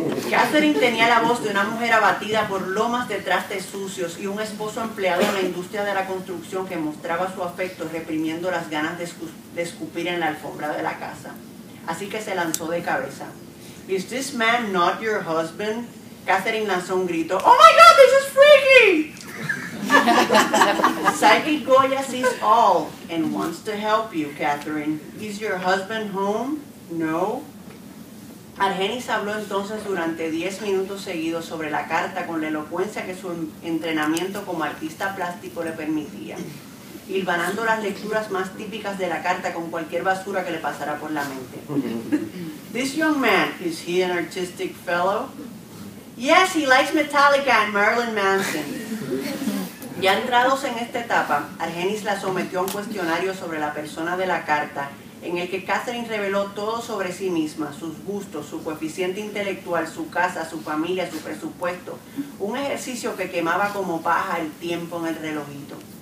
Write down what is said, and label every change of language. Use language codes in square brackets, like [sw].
[es] Catherine tenía la voz de una mujer abatida por lomas de trastes sucios y un esposo empleado en la industria de la construcción que mostraba su afecto reprimiendo las ganas de escupir en la alfombra de la casa. Así que se lanzó de cabeza. [en] ¿Is this man not your husband? [es] Catherine lanzó un grito. [en] ¡Oh my God, this is freaky! Psychic Goya sees all and wants to help you, Catherine. Is your husband home? No. [es] Argenis habló entonces durante 10 minutos seguidos sobre la carta con la elocuencia que su entrenamiento como artista plástico le permitía, hilvanando las lecturas más típicas de la carta con cualquier basura que le pasara por la mente. [en] This young man, is he an artistic fellow? Yes, he likes Metallica and Marilyn Manson. [es] Ya entrados en esta etapa, Argenis la sometió a un cuestionario sobre la persona de la carta, en el que Catherine reveló todo sobre sí misma, sus gustos, su coeficiente intelectual, su casa, su familia, su presupuesto, un ejercicio que quemaba como paja el tiempo en el relojito.